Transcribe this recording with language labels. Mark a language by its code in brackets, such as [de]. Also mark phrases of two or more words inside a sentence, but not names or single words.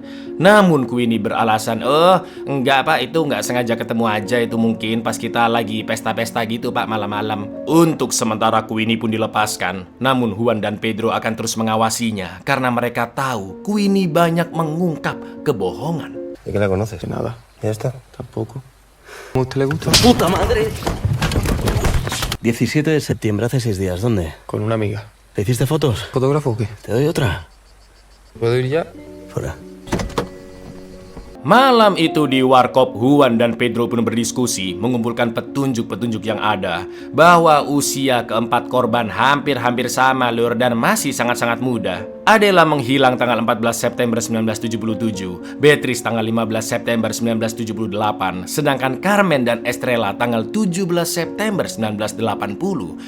[id] Namun Queenie beralasan, enggak pak, itu enggak sengaja ketemu aja, itu mungkin pas kita lagi pesta-pesta gitu pak, malam-malam. Untuk sementara Queenie pun dilepaskan, namun Juan dan Pedro akan terus mengawasinya karena mereka tahu Queenie banyak mengungkap kebohongan. [es] ¿De qué la conoces? Nada. ¿Ya está? Tampoco. ¿A usted le gusta? ¡Puta madre! 17 de septiembre, hace 6 días. ¿Dónde? Con una amiga. ¿Le hiciste fotos? ¿Fotógrafo o qué? ¿Te doy otra? ¿Puedo ir ya? Fuera. [id] Malam itu di warkop, Juan dan Pedro pun berdiskusi mengumpulkan petunjuk-petunjuk yang ada bahwa usia keempat korban hampir-hampir sama, lur, dan masih sangat-sangat muda. Adela menghilang tanggal 14 September 1977, Beatrice tanggal 15 September 1978, sedangkan Carmen dan Estrella tanggal 17 September 1980.